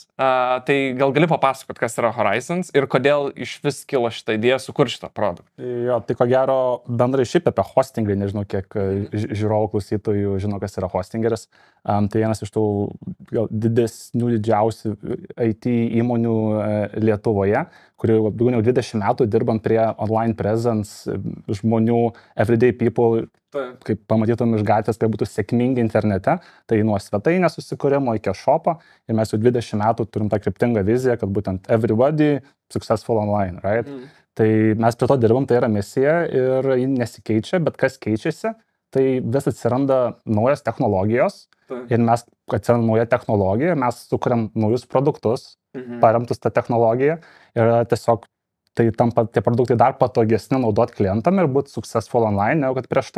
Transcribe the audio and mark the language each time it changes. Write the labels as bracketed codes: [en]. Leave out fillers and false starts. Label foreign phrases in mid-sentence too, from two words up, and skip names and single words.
[lt] Tai gal gali papasakot, kas yra Horizons ir kodėl iš vis kilo šitą idėją sukurti šitą produktą? Jo, tai ko gero bendrai šiaip apie hostingą, nežinau, kiek žiūrovų klausytojų žino, kas yra hostingeris. Tai vienas iš tų didžiausių IT įmonių Lietuvoje, kuri daugiau negu 20 metų dirbam prie [en] online presence [lt] žmonių, [en] everyday people, [lt] kaip pamatytum iš gatvės, kad būtų sėkmingi internete, tai nuo svetainės susikūrimo iki shopą, ir mes jau 20 metų turim tą kryptingą viziją, kad būtent [en] everybody successful online, right? [lt] Tai mes prie to dirbam, tai yra misija ir ji nesikeičia, bet kas keičiasi, tai vis atsiranda naujas technologijos ir mes atsiranda nauja technologija, mes sukuriam naujus produktus, paremtus tą technologiją ir tiesiog tai tampa tie produktai dar patogesni naudoti klientam ir būti [en] successful online, [lt] negu kad prieš tai.